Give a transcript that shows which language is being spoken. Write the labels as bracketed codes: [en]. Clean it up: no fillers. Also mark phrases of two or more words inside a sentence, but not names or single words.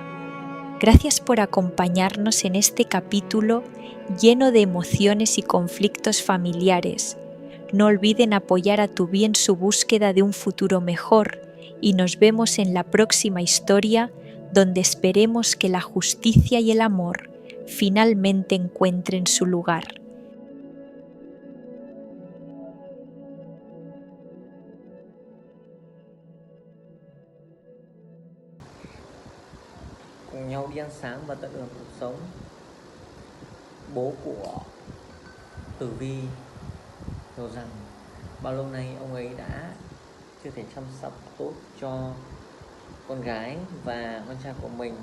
[es] Gracias por acompañarnos en este capítulo lleno de emociones y conflictos familiares. No olviden apoyar a Tubí en su búsqueda de un futuro mejor y nos vemos en la próxima historia, donde esperemos que la justicia y el amor finalmente encuentren su lugar. [vi] Cùng nhau đi ăn sáng và tận hưởng cuộc sống. Bố của Tử Vi hiểu rằng bao lâu nay ông ấy đã chưa thể chăm sóc tốt cho con gái và con trai của mình.